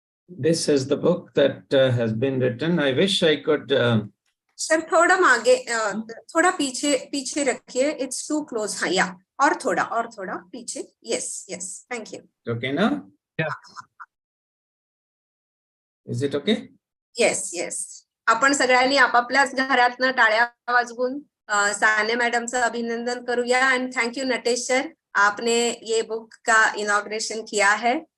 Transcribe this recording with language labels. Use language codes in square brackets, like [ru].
[en] This is the book that has been written. I wish I could. [hi] Sir थोड़ा मागे थोड़ा पीछे रखिए. [en] It's too close. [hi] हाँ या और थोड़ा पीछे. [en] Yes thank you. Okay now? Yeah. Is it okay? Yes. [mr] आपण सगळ्यांनी आपापल्याच घरातनं टाळ्या वाजवून साने मॅडमचं अभिनंदन करूया. [en] and thank you [hi] Natesh sir, आपने ये बुक का इनॉग्रेशन किया है.